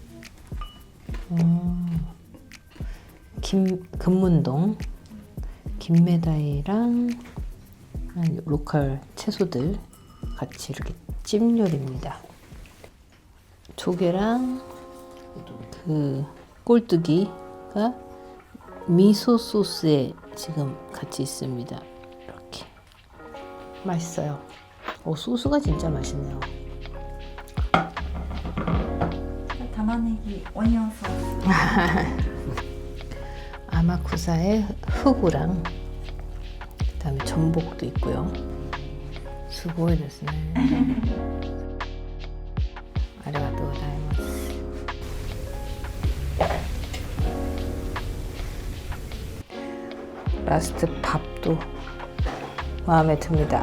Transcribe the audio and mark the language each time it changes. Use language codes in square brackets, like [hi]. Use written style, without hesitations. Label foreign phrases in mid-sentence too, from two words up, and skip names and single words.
[ko] 금문동 김메다이랑 로컬 채소들 같이 이렇게 찜 요리입니다. 조개랑 그 꼴뚜기가 미소 소스에 지금 같이 있습니다. 이렇게 맛있어요. 소스가 진짜 맛있네요. [ja] 玉ねぎオニオンソース。 [ko] 아마쿠사의 흑우랑 그다음에 전복도 있고요. 수고해 됐네. [ja] ありがとうございます. [ko] 라스트 밥도 마음에 듭니다.